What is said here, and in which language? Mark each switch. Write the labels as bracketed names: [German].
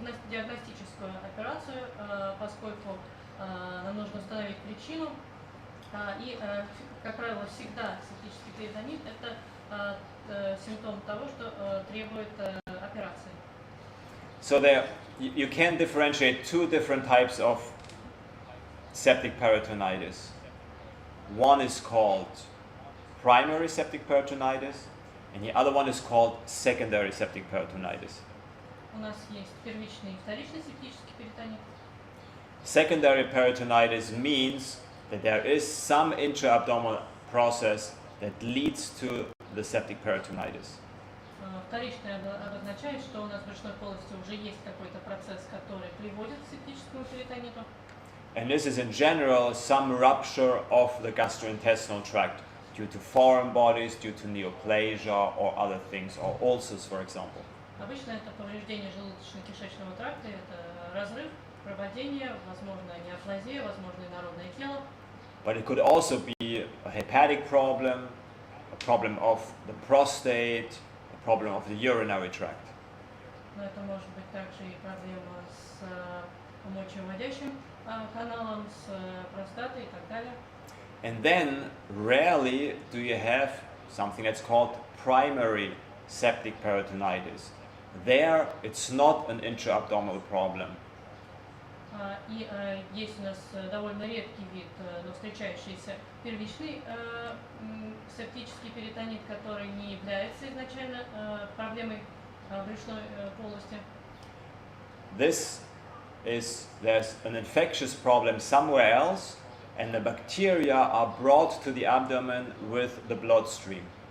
[Russian] диагностическую операцию, поскольку нам нужно установить причину. И, как правило, всегда септический перитонит – это симптом того, что требует операции. [English] So there, you can differentiate two different types of septic peritonitis. One is called primary septic peritonitis, and the other one is called secondary septic peritonitis. [Russian] У нас есть первичный и вторичный септический перитонит. [English] Secondary peritonitis means that there is some intra-abdominal process that leads to the septic peritonitis. [Russian] Вторичный обозначает, что у нас в брюшной полости уже есть какой-то процесс, который приводит к септическому перитониту. [English] And this is in general some rupture of the gastrointestinal tract due to foreign bodies, due to neoplasia or other things, or ulcers, for example. [Russian] Обычно это повреждение желудочно-кишечного тракта, это разрыв, проводение, возможно, неоплазия, возможно, инородное тело. [English] But it could also be a hepatic problem, a problem of the prostate, a problem of the urinary tract. [Russian] Но это может быть также и проблема с мочевыводящим каналом, с простатой и так далее. [English] And then rarely do you have something that's called primary septic peritonitis. There, it's not an intra-abdominal problem. [Russian] И есть у нас довольно редкий вид, но встречающийся первичный септический перитонит, который не является изначально проблемой брюшной полости. [English] There's an infectious problem somewhere else, and the bacteria are brought to the abdomen with the bloodstream.